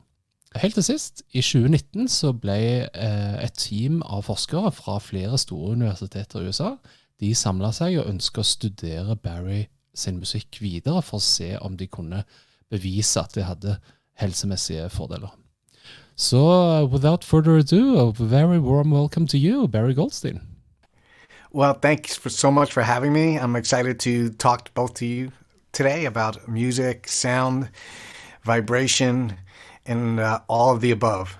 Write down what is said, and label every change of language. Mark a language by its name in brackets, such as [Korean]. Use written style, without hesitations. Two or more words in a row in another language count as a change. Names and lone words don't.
[Norwegian] Helt til sist, i 2019 så ble et team av forskere fra flere store universiteter i USA, de samlet seg og ønsket å studere Barry sin musikk videre for å se om de kunne bevise at det hadde helsemessige fordeler. [English] So, without further ado, a very warm welcome to you, Barry Goldstein. Well, thanks so much for having me. I'm excited to talk both to you today about music, sound, vibration, and all of the above.